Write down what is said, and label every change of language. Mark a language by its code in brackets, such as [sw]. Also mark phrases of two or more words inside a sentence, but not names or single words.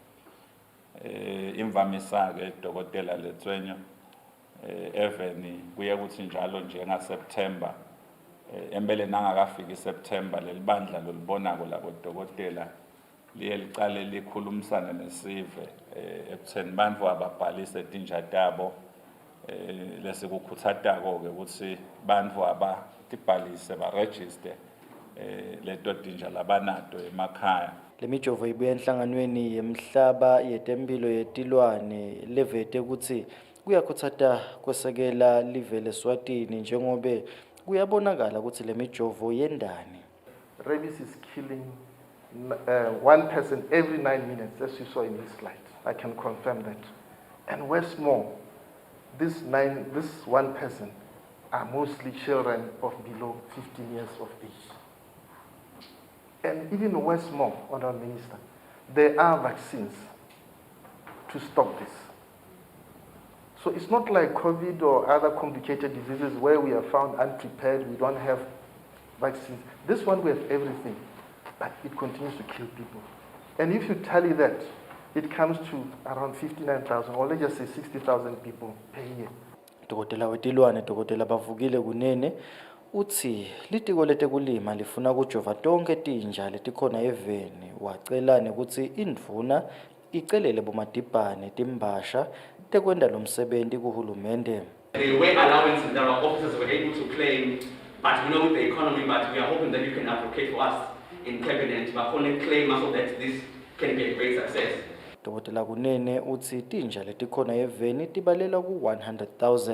[ss] Imvamisa ke dokotela Letswenyo eveni kuye kuthi njalo nje ngaSeptember embele nangakafiki September lelibandla lolibonako labodokotela liye licale likhulumisana nesive ekutheni bantu ababhalise tinja tabo lesikukhuthatako ke ukuthi bantu abatibhalise baregister leto tinja labanato emakhaya. Le mijovo ibuya enhlanganweni yemhlaba yetemphilo yetilwane levete ukuthi kuyakhuthata kwesekela live leSwatini njengobe kuyabonakala ukuthi le mijovo yendani. [en] Rabies is killing 1 person every 9 minutes, as you saw in this slide. I can confirm that. And what's more, this 1 person are mostly children of below 15 years of age. And even what's more, Honourable Minister, there are vaccines to stop this. So it's not like COVID or other complicated diseases where we are found unprepared, we don't have vaccines. This one we have everything, but it continues to kill people. And if you tally that, it comes to around 59,000, or let's just say 60,000 people per year. [ss] Dokotela wetilwane Dokotela Bavukile Kunene uthi litiko letekulima lifuna kujova tonke tinja letikhona eveni wacela nekutsi indvuna icelele bomadibhane timbasha tekwenda lo msebenzi kuhulumende. [en] There were allowances that our officers were able to claim, but we know with the economy, but we are hoping that you can advocate for us in cabinet, but only claim so that this can be a great success. [ss] Dr. Kunene uthi tinja letikhona eveni tibalela ku 100,000.